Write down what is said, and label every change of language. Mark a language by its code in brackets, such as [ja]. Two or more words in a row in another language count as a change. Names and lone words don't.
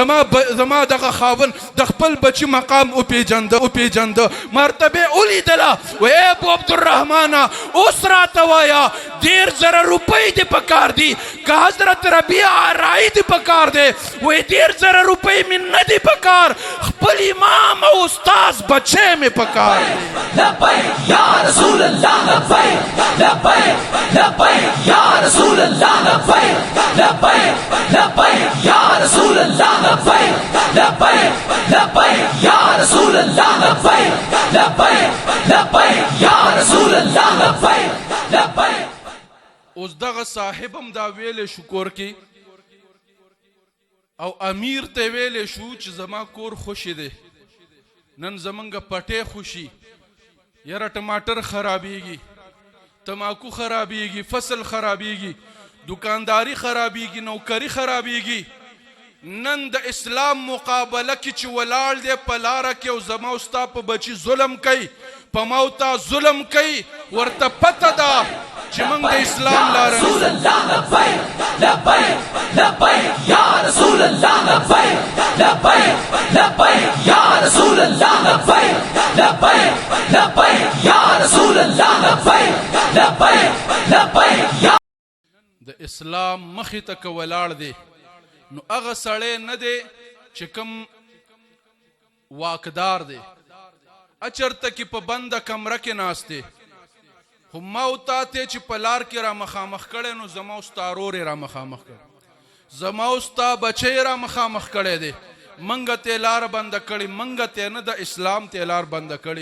[ps] زما دغه خاوند د خپل بچي مقام وپېژنده مرتبه ولیدله وایي ای ابو عبدالرحمنه اوس راته وایه 1,000 روپۍ دې په کار دي که حضرت ربیع رائی دې په کار دی وایي 1,000 روپۍ مې نه دي په کار خپل امام او استاذ بچی مې په کار دی [ar] لبیک یا رسول اللہ لبیک لبیک لبیک یا رسول اللہ لبیک لبیک لبیک یا رسول اللہ لبیک لبیک لبیک یا رسول اللہ لبیک لبیک لبیک یا رسول اللہ لبیک لبیک [ps] اوس دغه صاحب هم دا ویلی شو کور کې او امیر ته ویلی شو چې زما کور خوشي دی نن زمونږ پټی خوشي یاره ټماټر خرابیږي تماکو خرابیږي فصل خرابیږي دکانداری خرابیږي نوکری خرابیږي نن د اسلام مقابله کې چې ولاړ دی په لاره کې او زما او ستا په بچي ظلم کوي په ما او تا ظلم کوي ورته پته ده چې موږ د اسلام لاره [ar] رسول اللہ لبیک لبیک لبیک یا رسول اللہ لبیک لبیک لبیک یا رسول اللہ لبیک لبیک لبیک یا رسول اللہ لبیک لبیک لبیک یا [ps] د اسلام مخې ته که ولاړ دی نو هغه سړی نه دی چې کوم واکدار دی اچرته کې په بنده کمره کې ناست دی خو ما او تا ته چې په لار کې را مخامخ کړی نو زما او ستا ورور یې را مخامخ کړی زما او ستا بچی را مخامخ کړی دی منګه ته لار بنده کړي، منګه ته نه د اسلام ته لار بنده کړي.